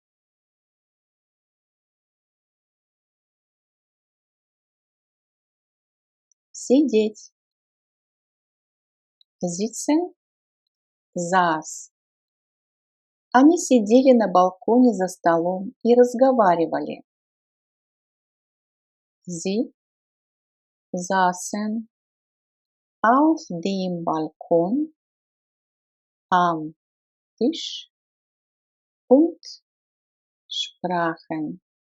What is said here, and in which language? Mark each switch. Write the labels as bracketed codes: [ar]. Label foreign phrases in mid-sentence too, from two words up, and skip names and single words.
[ru] Сидеть. [de] Sitzen, saß. [ru] Они сидели на балконе за столом и разговаривали. [de] Sie saßen auf dem Balkon am Tisch und sprachen.